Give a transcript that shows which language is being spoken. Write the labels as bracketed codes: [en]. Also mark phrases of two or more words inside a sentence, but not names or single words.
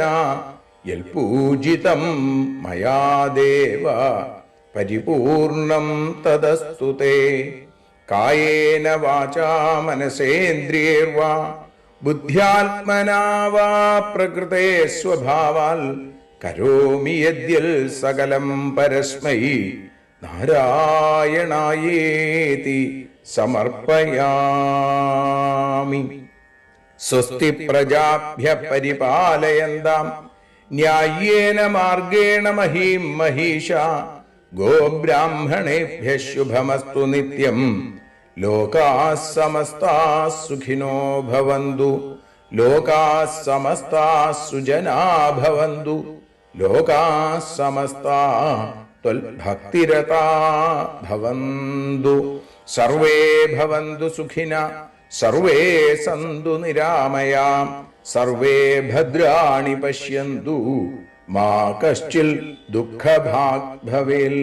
[sa] यत्पूजितं मया देव परिपूर्णं तदस्तु ते कायेन वाचा मनसेन्द्रियैर्वा बुद्ध्यात्मना वा प्रकृतेः स्वभावात् करोमि यद्यत् सकलं परस्मै नारायणायेति समर्पयामि. स्वस्ति प्रजाभ्यः परिपालयन्तां न्यायेन मार्गेण महीं महीशा गोब्राह्मणेभ्यः शुभमस्तु नित्यं. लोकाः समस्ताः सुखिनो भवन्तु. लोकाः समस्ताः सुजना भवन्तु. लोकाः समस्ताः त्वद्भक्तिरता भवन्तु. सर्वे भवन्तु सुखिनः सर्वे सन्तु निरामयाः. सर्वे भद्राणि पश्यन्तु मा कश्चिद् दुःखभाग् भवेत्.